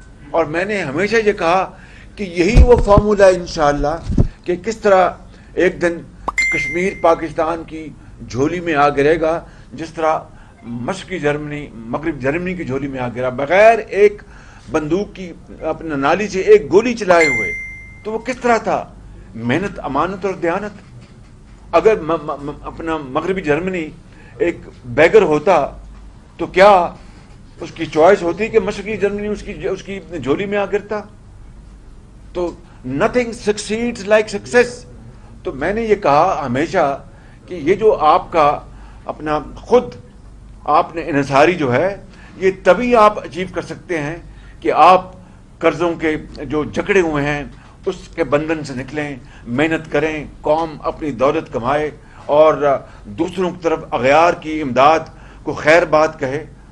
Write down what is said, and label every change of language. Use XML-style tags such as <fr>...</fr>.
<ur>اور میں نے ہمیشہ یہ کہا کہ یہی وہ فارمولہ ہے انشاءاللہ کہ کس طرح ایک دن کشمیر پاکستان کی جھولی میں آ گرے گا، جس طرح مشرقی جرمنی مغرب جرمنی کی جھولی میں آ گرا بغیر ایک بندوق کی اپنا نالی سے ایک گولی چلائے ہوئے. تو وہ کس طرح تھا؟ محنت، امانت اور دیانت. اگر اپنا مغربی جرمنی ایک بیگر ہوتا تو کیا اس کی چوائس ہوتی کہ مشرقی جرمنی اس کی جھولی میں آ گرتا؟ تو</ur> <en>nothing succeeds like success.</en> <ur>تو میں نے یہ کہا ہمیشہ کہ یہ جو آپ کا اپنا خود آپ نے انحصاری جو ہے یہ تبھی آپ اچیو کر سکتے ہیں کہ آپ قرضوں کے جو جکڑے ہوئے ہیں اس کے بندھن سے نکلیں, محنت کریں, قوم اپنی دولت کمائے اور دوسروں کی طرف اغیار کی امداد کو خیر بات کہے.</ur>